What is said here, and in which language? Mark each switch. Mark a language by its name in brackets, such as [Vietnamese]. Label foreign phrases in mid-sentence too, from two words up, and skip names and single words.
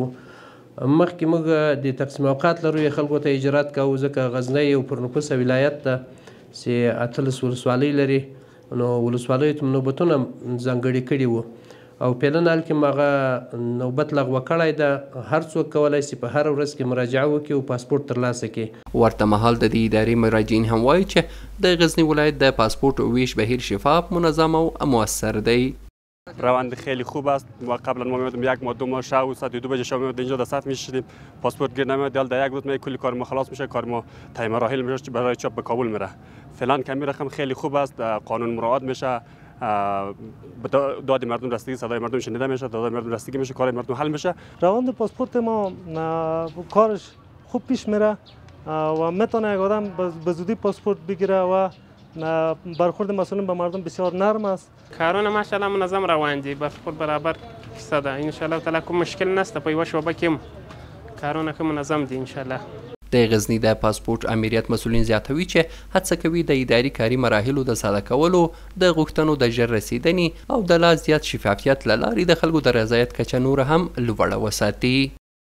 [Pashto] مخکې موږ د تقسیم اوقات لرو خلکو ته اجرات کوو ځکه غزنی یو پرنفوسه ولایت ده چې 18 ولسوالۍ لري، نو ولسوالیو ته نوبتونه ځانګړي کړي وو او پیلن حال کې هغه نوبت لغوه کړی ده. هر څوک کولی شي په هر ورځ کې مراجعه وکړي او پاسپورت ترلاسه کړي. ورته مهال د دې ادارې مراجعین هم وایي چې د غزنی ولایت د پاسپورت ویش بهیر شفاف، منظم و مؤثر دی. [Persian] روند خیلی خوب است. ما قبلا ما می‌اومدیم 1 ماه 2 ماه شب و ساعت 2 بجه شب می‌اومدیم اینجا در صف می‌شدیم، پاسپورت گیر نمیاد، حالا در 1 روز کلی کار ما خلاص میشه، کار ما تایم مراحل میشه برای چاپ به کابل میره. فعلا کمی رقم خیلی خوب است، قانون مراعات میشه، داد مردم رسیدگی، صدای مردم شنیده میشه، داد مردم رسیدگی میشه، کار مردم حل میشه. روند پاسپورت ما کارش خوب پیش میره و میتونه یک آدم به زودی پاسپورت بگیره و برخورد مسئولین به مردم بسیار نرم است. [Pashto] کارونه ماشاءالله منظم روان دي، [Persian] برخورد برابر شده [Arabic] ان شاء الله تعالی [Pashto] کوم مشکل نشته. په یوه شعبه کې کارونه ښه منظم دي [Arabic] ان شاء الله. [Pashto] د غزني د پاسپورت امریت مسؤلین زیاتوي چې هڅه کوي د اداري کاري مراحلو د ساده کولو، د غوښتنو د ژر رسیدنې او د لا زیات شفافیت له لارې د خلکو د رضایت کچه نوره هم لوړه وساتي.